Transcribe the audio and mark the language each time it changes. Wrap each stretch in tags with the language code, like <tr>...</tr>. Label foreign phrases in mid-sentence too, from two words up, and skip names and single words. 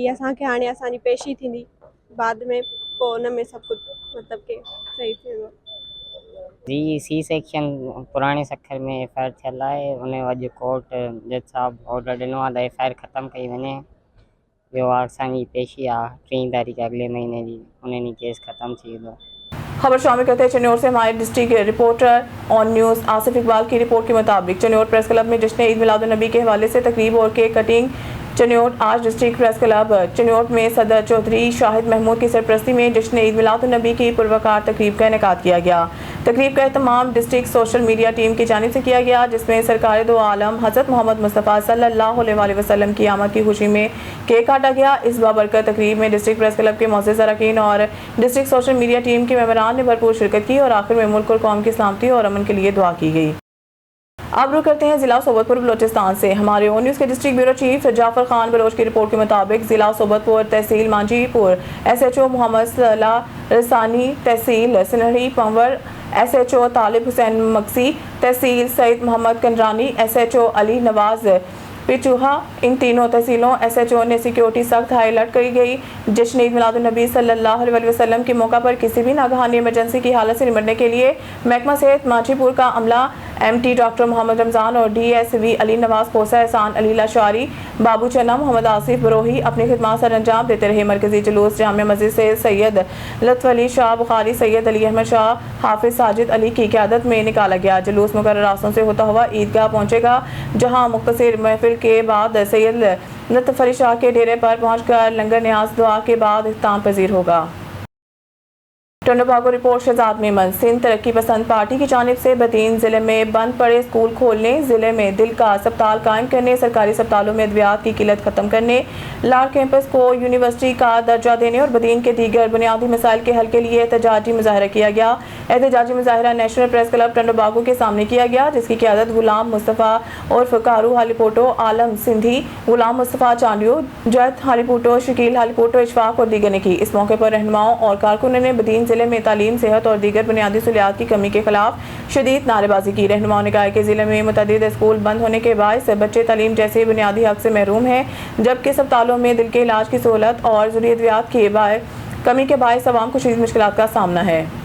<sd>असांखे हाणे असांजी पेशी थींदी बाद में, पोइ उन में सभु कुझु मतिलबु कि सही थींदो। जी सी सेक्शन पुराणे सखर में एफ.आई.आर. थियल आहे। उन अॼु कोर्ट जज साहब ऑर्डर ॾिनो आहे त एफ.आई.आर. ख़तमु कई वञे। ॿियो असांजी पेशी आहे 3 तारीख़ अगले महीने जी, उन ॾींहुं केस ख़तमु थी वेंदो।</sd> <ur>خبر شامل کرتے ہیں چنیور سے ہمارے</ur> <en>district reporter</en> <ur>آن نیوز آصف اقبال کی رپورٹ کے مطابق چنیور پریس کلب میں جشن عید میلاد نبی کے حوالے سے تقریب اور</ur> <en>cake cutting.</en> <ur>چنیور آج ڈسٹرکٹ پریس کلب چنیور میں صدر چوہدری شاہد محمود کی سرپرستی میں جشن عید میلاد نبی کی پروقار تقریب کا انعقاد کیا گیا. تقریب کا اہتمام</ur> <en>district social media team</en> <ur>کی جانب سے کیا گیا، جس میں سرکار دو عالم حضرت محمد مصطفیٰ</ur> <ar>صلى الله عليه وسلم</ar> <ur>کی آمد کی خوشی میں کیک کاٹا گیا. اس بابرکت تقریب میں ڈسٹرکٹ پریس کلب کے موجود ارکان اور</ur> <en>district social media team</en> <ur>کے ممبران نے بھرپور شرکت کی اور آخر میں ملک اور قوم کی سلامتی اور امن کے لیے دعا کی گئی. اب رخ کرتے ہیں ضلع سوبتپور بلوچستان سے. ہمارے او نیوز کے</ur> <en>district bureau chief</en> <ur>جعفر خان بلوچ کی رپورٹ کے مطابق ضلع سوبتپور تحصیل مانجھیپور SHO محمد صلاح رسانی، تحصیل سنہری پنور SHO طالب حسین مکسی، تحصیل سعید محمد کنڈرانی، SHO علی نواز پچوہا، ان تینوں تحصیلوں SHO نے سکیورٹی سخت</ur> <en>high alert</en> <ur>کری گئی. جشن عید میلاد نبی</ur> <ar>صلى الله عليه وسلم</ar> <ur>کے موقع پر کسی بھی ناگہانی ایمرجنسی کی حالت سے نمٹنے کے لیے محکمہ صحت مانجھیپور کا عملہ MT ڈاکٹر محمد رمضان اور DSV علی نواز پوسا، احسان علی لاشاری، بابو چنہ، محمد آصف بروہی اپنی خدمت سر انجام دیتے رہے. مرکزی جلوس جامعہ مسجد سے سید لطف علی شاہ بخاری، سید علی احمد شاہ، حافظ ساجد علی کی قیادت میں نکالا گیا. جلوس مقرر راستوں سے ہوتا ہوا عیدگاہ پہنچےگا، جہاں مختصر محفل کے بعد سید لطف علی شاہ کے ڈیرے پر پہنچکر لنگر نیاز دعا کے بعد اختتام پذیر ہوگا. ٹنڈوباگو رپورٹ شہزاد میمن۔ سندھ ترقی پسند پارٹی کی جانب سے بدین ضلعے میں بند پڑے اسکول کھولنے، ضلعے میں دل کا اسپتال قائم کرنے، سرکاری اسپتالوں میں ادویات کی قلت ختم کرنے، لار کیمپس کو یونیورسٹی کا درجہ دینے اور بدین کے دیگر بنیادی مسائل کے حل کے لیے احتجاجی مظاہرہ کیا گیا. احتجاجی مظاہرہ نیشنل پریس کلب ٹنڈوباگو کے سامنے کیا گیا، جس کی قیادت غلام مصطفیٰ عرف کارو ہالیپوٹو، عالم سندھی، غلام مصطفیٰ چانڈیو, زید ہالیپوٹو، شکیل ہالیپوٹو، اشفاق اور دیگر نے کی. اس موقع پر رہنماؤں اور کارکنوں نے بدین ضلعے میں تعلیم، صحت اور دیگر بنیادی سہولیات کی کمی کے خلاف شدید نعرےبازی کی. رہنماؤں نے کہا کہ ضلعے میں متعدد اسکول بند ہونے کے باعث بچے تعلیم جیسے بنیادی حق سے محروم ہیں، جبکہ اسپتالوں میں دل کے علاج کی سہولت اور ضروری ادویات کی کمی کے باعث عوام کو شدید مشکلات کا سامنا ہے.</ur>